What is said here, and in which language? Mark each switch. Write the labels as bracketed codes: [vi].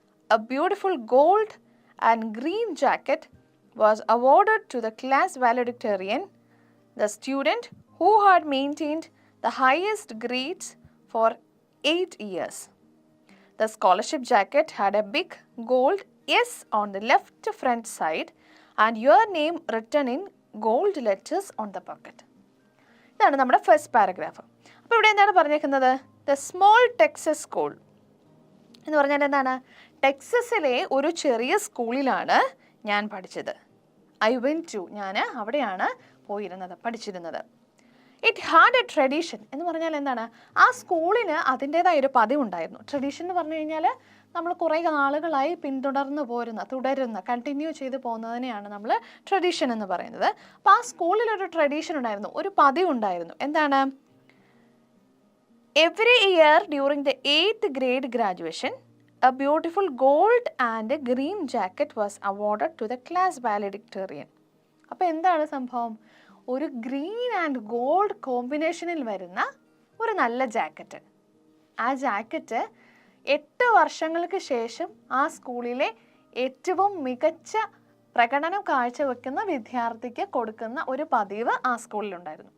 [en] A beautiful gold and green jacket was awarded to the class valedictorian, the student who had maintained the highest grades for 8 years. The scholarship jacket had a big gold S on the left front side and your name written in gold letters on the pocket. [ml] ഇതാണ് നമ്മുടെ first paragraph. അപ്പോൾ ഇവിടെ എന്താണ് പറഞ്ഞേക്കുന്നത്, [en] the small Texas school [ml] എന്ന് പറഞ്ഞാൽ എന്താണ്, ടെക്സസിലെ ഒരു ചെറിയ സ്കൂളിലാണ് ഞാൻ പഠിച്ചത്. [en] I went to, [ml] ഞാൻ അവിടെയാണ് പോയിരുന്നത്, പഠിച്ചിരുന്നത്. [en] it had a tradition [ml] എന്ന് പറഞ്ഞാൽ എന്താണ്, ആ സ്കൂളിന് അതിൻ്റേതായ ഒരു പതിവുണ്ടായിരുന്നു. ട്രഡീഷൻ എന്ന് പറഞ്ഞു കഴിഞ്ഞാൽ നമ്മൾ കുറേ നാളുകളായി പിന്തുടർന്ന് തുടരുന്ന കണ്ടിന്യൂ ചെയ്ത് പോകുന്നതിനെയാണ് നമ്മൾ ട്രഡീഷൻ എന്ന് പറയുന്നത്. അപ്പോൾ ആ സ്കൂളിലൊരു ട്രഡീഷൻ ഉണ്ടായിരുന്നു, ഒരു പതിവുണ്ടായിരുന്നു. എന്താണ്, [en] Every year during the 8th grade graduation a beautiful gold and green jacket was awarded to the class valedictorian. [ml] അപ്പോൾ എന്താണ് സംഭവം, ഒരു ഗ്രീൻ ആൻഡ് ഗോൾഡ് കോമ്പിനേഷനിൽ വരുന്ന ഒരു നല്ല ജാക്കറ്റ്. ആ ജാക്കറ്റ് 8 വർഷങ്ങൾക്ക് ശേഷം ആ സ്കൂളിലെ ഏറ്റവും മികച്ച പ്രകടനം കാഴ്ചവെക്കുന്ന വിദ്യാർത്ഥിക്ക് കൊടുക്കുന്ന ഒരു പതിവ് ആ സ്കൂളിലുണ്ടായിരുന്നു.